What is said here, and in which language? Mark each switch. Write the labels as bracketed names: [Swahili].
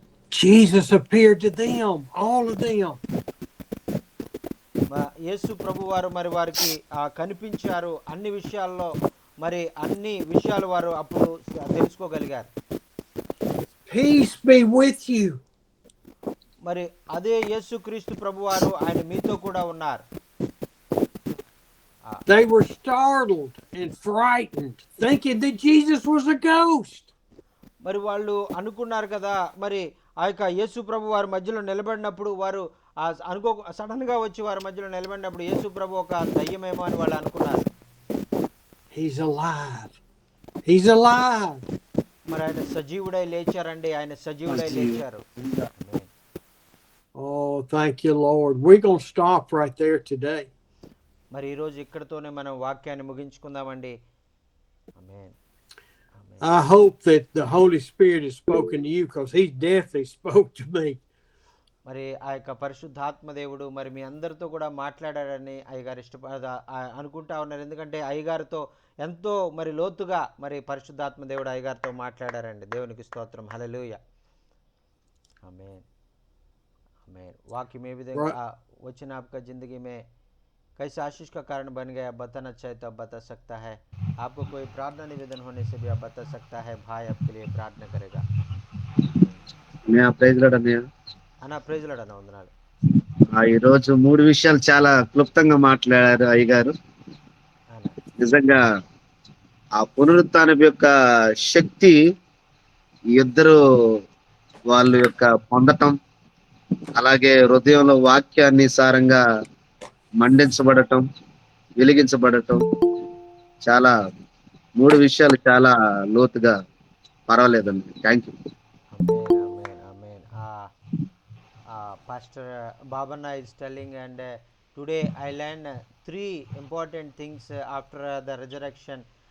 [English] Jesus appeared to them, all of them. [Telugu] యేసు ప్రభు వారు మరి వారికి కనిపించారు అన్ని విషయాల్లో, మరి అన్ని విషయాలు వారు అప్పుడు తెలుసుకోగలిగారు. [English] Peace be with you. [Telugu] మరి అదే యేసు క్రీస్తు ప్రభు వారు ఆయన మీతో కూడా ఉన్నారు. [English] They were startled and frightened, thinking that Jesus was a ghost. [Telugu] మరి వాళ్ళు అనుకున్నారు కదా, మరి ఆ యొక్క యేసు ప్రభు వారి మధ్యలో నిలబడినప్పుడు వారు సడన్ గా వచ్చి వారి మధ్యలో నిలబడినప్పుడు యేసు ప్రభు ఒక దయ్యమేమో అని వాళ్ళు అనుకున్నారు. [English] He's alive. He's alive. [Telugu] మరి ఆయన సజీవుడై లేచారండి, ఆయన సజీవుడై లేచారు. [English] Oh, thank you, Lord. We're going to stop right there today. [Telugu] మరి ఈరోజు ఇక్కడతోనే మనం వాక్యాన్ని ముగించుకుందామండి. ఆమేన్. [English] I hope that the Holy Spirit has spoken to you, because He definitely spoke to me. [Telugu] మరి ఆ యొక్క పరిశుద్ధాత్మ దేవుడు మరి మీ అందరితో కూడా మాట్లాడాడని అయ్యగారు అనుకుంటా ఉన్నారు. ఎందుకంటే అయ్యగారితో ఎంతో మరి లోతుగా మరి పరిశుద్ధాత్మ దేవుడు అయ్యగారితో మాట్లాడారండి. దేవునికి స్తోత్రం. హల్లెలూయా. ఆమేన్. आमीन. [Hindi] वाक्य में भी वचन आपका जिंदगी में कैसे आशीष का कारण बन गया, बताना चाहे तो आप बता सकता है. आपको कोई प्रार्थना निवेदन होने से भी आप बता सकता है. भाई आपके लिए प्रार्थना करेगा. [Telugu] ప్రైజ్ లార్డ్ అన్నయ్య. అన్న ప్రైజ్ లార్డ్ అన్న, వందనాలు. ఈ రోజు మూడు విషయాలు చాలా క్లుప్తంగా మాట్లాడారు అయ్యగారు. నిజంగా ఆ పునరుత్థానం యొక్క శక్తి ఇద్దరు వాళ్ళ యొక్క పొందటం, అలాగే హృదయంలో వాక్యాన్ని సారంగా మండించబడటం, వెలిగించబడటం, చాలా మూడు విషయాలు చాలా లోతుగా పర్వాలేదండి. Thank you. [English] Amen, amen, amen. Pastor Babanna is telling, and today I learned three important things after the resurrection.